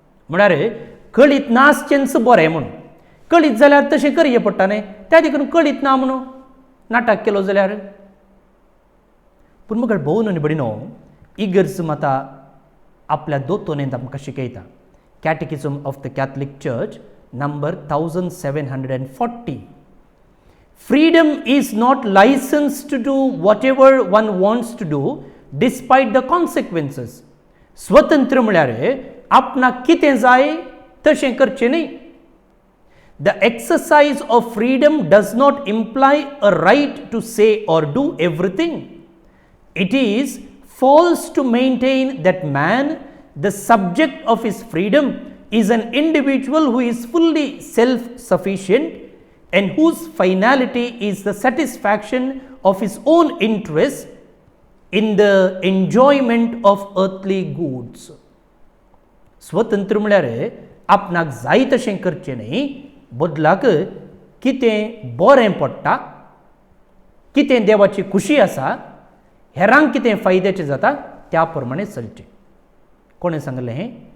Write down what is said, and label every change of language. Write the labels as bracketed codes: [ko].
[kok] म्हळ्यार कळीत नासचेंच बरें म्हूण. कळीत जाल्यार तशें करचें पडटा न्ही. त्या देखून कळीत ना म्हणून नाटक केलो जाल्यार. पूण मग भोवन आनी भयणो, इगर्ज माता आपल्या दोतोनेंत आमकां शिकयता. [en] Catechism of the Catholic church number 1740. Freedom is not license to do whatever one wants to do despite the consequences. [kok] स्वतंत्र म्हळ्यार आपणाक कितें जाय तशें करचें न्ही. [en] The exercise of freedom does not imply a right to say or do everything. It is false to maintain that man, the subject of his freedom, is an individual who is fully self-sufficient and whose finality is the satisfaction of his own interests in the enjoyment of earthly goods. [kok] स्वतंत्र म्हळ्यार आपणाक जाय तशें करचें न्ही, बदलाक कितें बरें पडटा, कितें देवाची खुशी आसा, हेरांक कितें फायद्याचें जाता त्या प्रमाणे चलचें. कोणें सांगलें हें?